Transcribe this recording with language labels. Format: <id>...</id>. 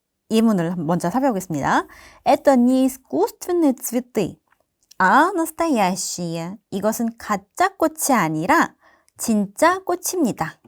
<ko>예문을 먼저 살펴보겠습니다.</ko> <ru>Это не искусственные цветы, а настоящие.</ru> <ko>이것은 가짜 꽃이 아니라 진짜 꽃입니다.</ko>